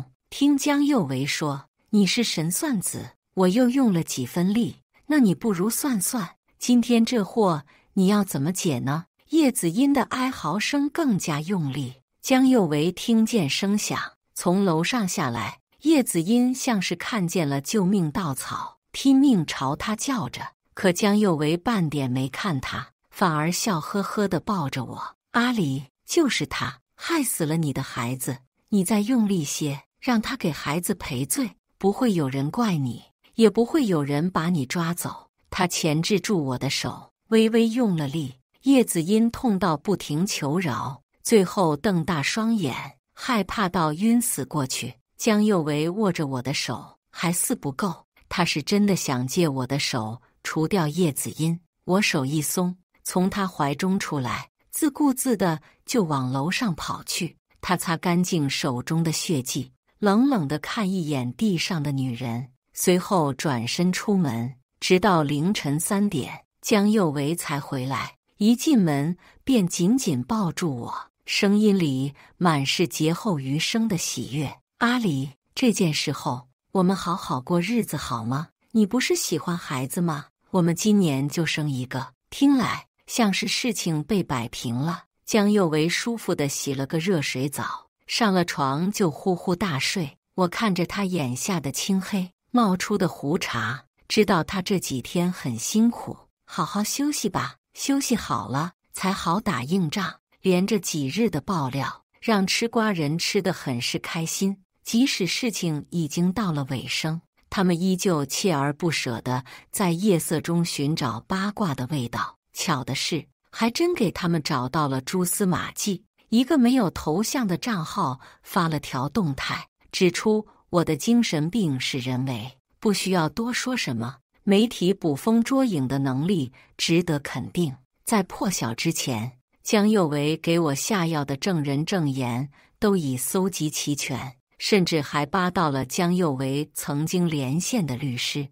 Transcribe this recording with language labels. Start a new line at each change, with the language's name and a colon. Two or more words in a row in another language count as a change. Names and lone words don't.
Chinese: 聽江佑維說：你是神算子。我又用了幾分力。那你不如算算，今天這禍你要怎麼解呢？葉子音的哀嚎聲更加用力。江佑維聽見聲響，從樓上下來。葉子音像是看見了救命稻草，拼命朝他叫着。可江幼為半點沒看他，反而笑呵呵地抱着我。阿離，就是他害死了你的孩子，你再用力些，讓他給孩子賠罪，不會有人怪你，也不會有人把你抓走。他鉗制住我的手，微微用了力。葉子音痛到不停求饒，最後瞪大雙眼，害怕到暈死過去。江幼為握着我的手，還似不夠，他是真的想借我的手除掉葉子音。我手一鬆，從他懷中出來，自顧自的就往樓上跑去。他擦乾淨手中的血跡，冷冷地看一眼地上的女人，隨後轉身出門。直到凌晨3點，江幼為才回來。一進門便緊緊抱住我，聲音裡滿是劫後餘生的喜悅。阿離，這件事後，我們好好過日子好嗎？你不是喜歡孩子嗎？我們今年就生一個。聽來像是事情被擺平了。江幼為舒服地洗了個熱水澡，上了床就呼呼大睡。我看着他眼下的青黑冒出的胡茬，知道他這幾天很辛苦，好好休息吧。休息好了才好打硬仗。連着幾日的爆料讓吃瓜人吃得很是開心，即使事情已經到了尾聲，他們依舊鍥而不捨地在夜色中尋找八卦的味道。巧的是，還真給他們找到了蛛絲馬跡。一個沒有頭像的賬號發了條動態，指出我的精神病是人為，不需要多說什麼。媒體捕風捉影的能力值得肯定。在破曉之前，江幼為給我下藥的證人證言都已搜集齊全，甚至還扒到了江幼為曾經連線的律師。